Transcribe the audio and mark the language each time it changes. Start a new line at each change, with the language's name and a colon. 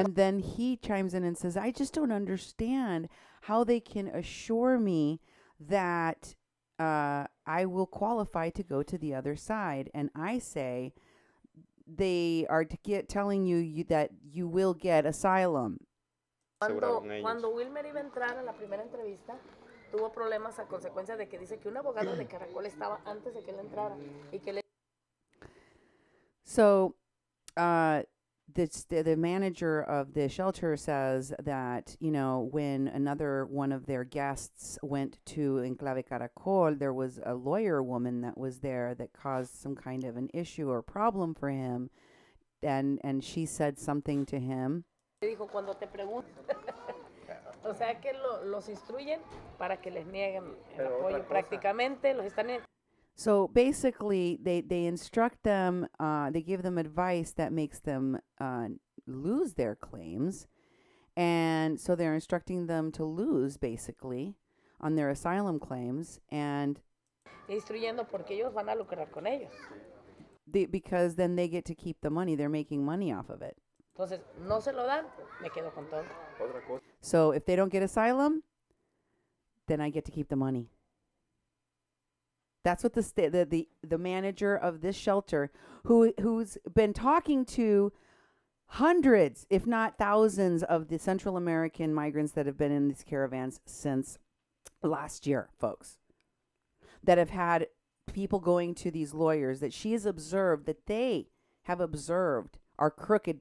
English: And then he chimes in and says, I just don't understand how they can assure me that I will qualify to go to the other side. And I say, they are telling you that you will get asylum.
Spanish: Cuando Wilmer iba a entrar a la primera entrevista, tuvo problemas a consecuencia de que dice que un abogado de Caracol estaba antes de que él entrara y que le...
English: So, the manager of the shelter says that, you know, when another one of their guests went to Enclave Caracol, there was a lawyer woman that was there that caused some kind of an issue or problem for him, and she said something to him.
Spanish: Dijo, cuando te preguntan, o sea que los instruyen para que les nieguen el apoyo. Prácticamente los están...
English: So basically, they instruct them, they give them advice that makes them lose their claims. And so they're instructing them to lose, basically, on their asylum claims. And
Spanish: instruyendo porque ellos van a lucrar con ellos.
English: Because then they get to keep the money. They're making money off of it.
Spanish: Entonces, no se lo dan, me quedo con todo.
English: So if they don't get asylum, then I get to keep the money. That's what the manager of this shelter, who's been talking to hundreds, if not thousands, of the Central American migrants that have been in these caravans since last year, folks, that have had people going to these lawyers that she has observed, that they have observed are crooked.